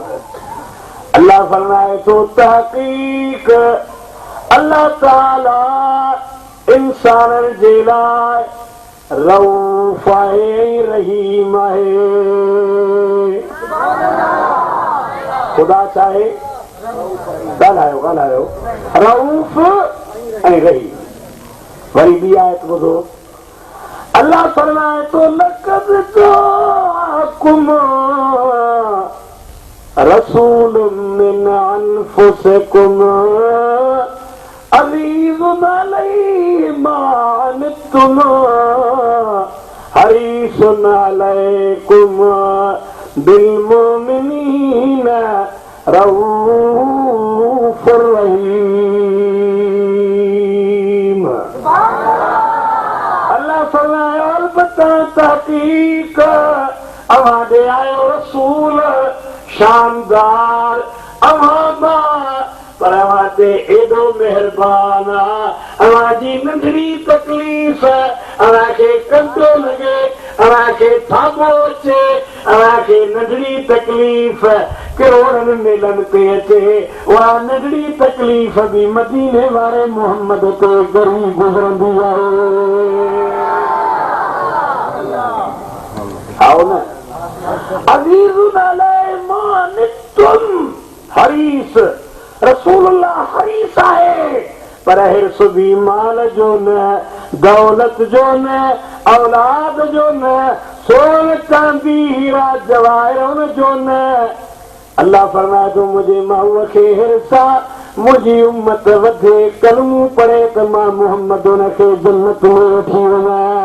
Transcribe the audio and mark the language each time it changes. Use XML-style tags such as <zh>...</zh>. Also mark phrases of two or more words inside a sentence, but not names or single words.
<sd>अल्लाह फरमाए थो तहक़ीक़ अल्लाह ताला इंसाननि जे लाइ रऊफ़ आहे, रहीम आहे। ख़ुदा छा आहे? ॻाल्हायो ॻाल्हायो, रऊफ़ ऐं रहीम। वरी ॿी आयत ॿुधो, अल्लाह फरमाए थो</sd> <ar>لقد جاءكم رسول من أنفسكم عزيز عليه ما عنتم حريص عليكم بالمؤمنين رءوف رحيم.</ar> <sd>अल्लाह फरमाए अलबत्ता तहक़ीक़ अवां ॾे आयो रसूल शानदार अवां पर अवां ते एॾो महिरबान आहे, अवां जी नंढड़ी तकलीफ़ अवां खे कंदो लॻे, अवां खे थाबो अचे, अवां खे नंढड़ी तकलीफ़ करोड़नि मेलनि ते अचे, उहा नंढड़ी तकलीफ़ बि मदीने वारे मोहम्मद ते ज़रूरु गुज़रंदी आहे। आओ न</sd> <ar>عزيز عليه ما عنتم حريص</ar> <sd>रसूलुल्लाह हरीस आहे पर हिर्स बि माल जो न दौलत जो न औलाद जो न सोन चांदी हीरा जवाहिर जो न अल्लाह फरमाए थो मुंहिंजे माऊअ खे हिर्स आहे मुंहिंजी उम्मत वधे कलमूं पढ़े त मां मोहम्मद हुनखे जन्नत में वठी वञा</sd>